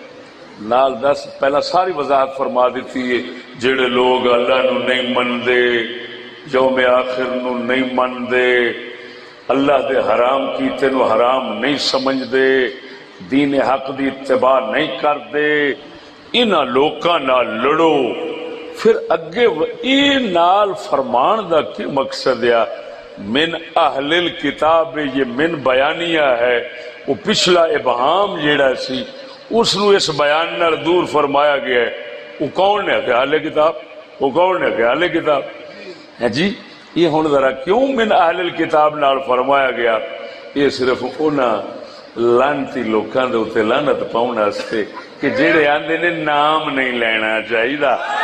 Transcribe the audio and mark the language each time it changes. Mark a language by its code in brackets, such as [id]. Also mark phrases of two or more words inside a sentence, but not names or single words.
[pa] ساری وضاحت فرما دیتی ہے جڑے لوگ اللہ نو نہیں مندے یوم آخر نو نہیں مندے اللہ دے حرام کیتے نو حرام نہیں سمجھ دے دین حق دی اتباع نہیں کر دے انہاں لوکاں نال لڑو پھر اگے یہ نال فرمان دا کی مقصد ہے [ar] من اہل الکتاب [pa] یہ من بیانیہ ہے وہ پچھلا ابہام جیڑا سی اس نو اس بیان نال دور فرمایا گیا ہے وہ کون ہے کہ اہل کتاب وہ کون ہے کہ اہل کتاب ہے جی یہ ہن ذرا کیوں [ar] من اہل الکتاب [pa] نال فرمایا گیا یہ صرف انہاں لعنتی لوکاں دے اوتے لعنت پاؤن واسطے کہ جڑے آندے نے نام نہیں لینا چاہیے